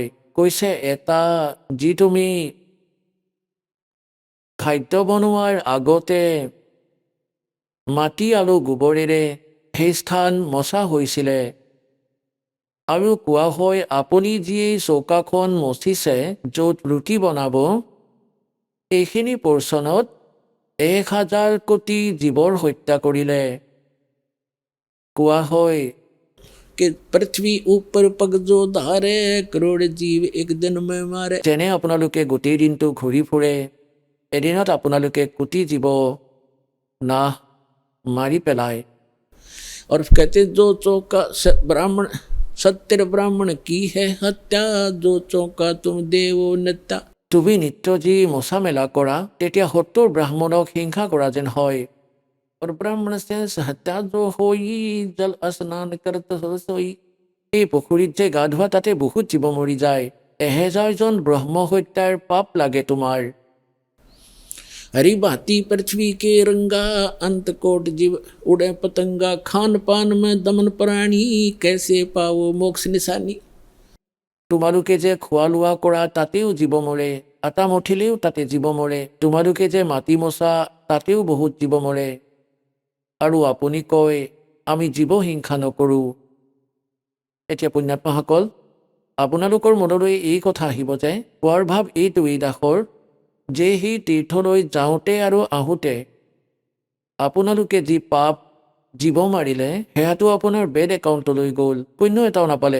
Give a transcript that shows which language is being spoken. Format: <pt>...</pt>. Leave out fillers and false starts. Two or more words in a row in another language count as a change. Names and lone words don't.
<as>কৈছে এটা যি তুমি খাদ্য বনোৱাৰ আগতে মাটি আৰু গোবৰেৰে সেই স্থান মচা হৈছিলে। আৰু কোৱা হয় আপুনি যি এই চৌকাখন মচিছে য'ত ৰুটি বনাব, এইখিনি পৰ্চনত 1000 কোটি জীৱৰ হত্যা কৰিলে। কোৱা হয়</as> <hi>कि पृथ्वी ऊपर पग जो धारे, करोड़ जीव एक दिन में मारे।</hi> <as>যেনে আপোনালোকে গোটেই দিনটো ঘূৰি ফুৰে, এদিনত আপোনালোকে কোটি জীৱ নাশ মাৰি পেলায়।</as> <hi>और कहते जो चौका ब्राह्मण सत्य ब्राह्मण की है हत्या, जो चौका तुम देव नित्या।</hi> <as>তুমি নিত্য যি মোচা মেলা কৰা তেতিয়া 70 ব্ৰাহ্মণক হিংসা কৰা যেন হয়।</as> <hi>और ब्राह्मण से हत्या जो होई, जल स्नान करत हो सोई।</hi> <as>এই পুখুৰীত যে গা ধোৱা তাতে বহুত জীৱ মৰি যায়। 1000 জন ব্ৰহ্ম হত্যাৰ পাপ লাগে তোমাৰ।</as> <hi>हरी भांति पृथ्वी के रंगा, अंत कोट जीव उड़े पतंगा। खान पान में दमन प्राणी, कैसे पाओ मोक्ष निशानी।</hi> <as>তোমালোকে যে খোৱা লোৱা কৰা তাতেও জীৱ মৰে, আটা মঠিলেও তাতে জীৱ মৰে। তোমালোকে যে মাটি মোচা তাতেও বহুত জীৱ মৰে। আৰু আপুনি কয় আমি জীৱ হিংসা নকৰোঁ। এতিয়া পুণ্যাত্মাসকল, আপোনালোকৰ মনলৈ এই কথা আহিব যে কোৱাৰ ভাৱ এইটো এই দাসৰ যে সেই তীৰ্থলৈ যাওঁতে আৰু আহোঁতে আপোনালোকে যি পাপ জীৱ মাৰিলে সেয়াটো আপোনাৰ</as> <en>bad account</en> <as>গ'ল, পুণ্য এটাও নাপালে।</as>